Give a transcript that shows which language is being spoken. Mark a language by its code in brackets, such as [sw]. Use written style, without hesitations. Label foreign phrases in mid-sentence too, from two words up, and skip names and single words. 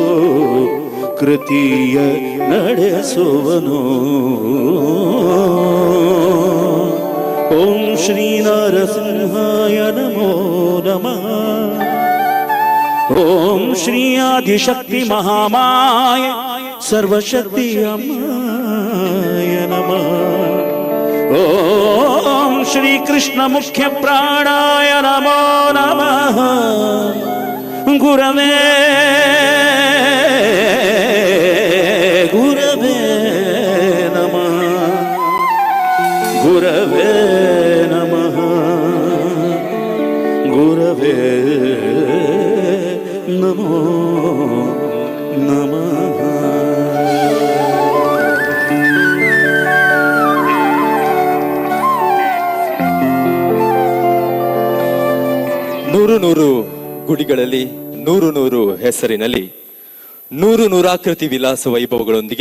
[kn] ಕೃತಿಯ ನಡೆಸುವನು [sa] ಓಂ ಶ್ರೀ ನರಸಿಂಹಾಯ ನಮೋ ನಮಃ ಓಂ ಶ್ರೀ ಆದಿಶಕ್ತಿ ಮಹಾಮಾಯ ಸರ್ವಶಕ್ತಿ ಅಮ್ಮಾಯ ನಮಃ ಓಂ ಶ್ರೀ ಕೃಷ್ಣ ಮುಖ್ಯ ಪ್ರಾಣಾಯ ನಮೋ ನಮಃ ಗುರವೇ ಗುರವೇ ನಮಃ ಗುರವೇ ನಮಃ ಗುರವೇ ನಮೋ ನಮಃ [kn] ನೂರು ನೂರು ಗುಡಿಗಳಲ್ಲಿ ನೂರು ಹೆಸರಿನಲ್ಲಿ ನೂರಾಕೃತಿ ವಿಲಾಸ ವೈಭವಗಳೊಂದಿಗೆ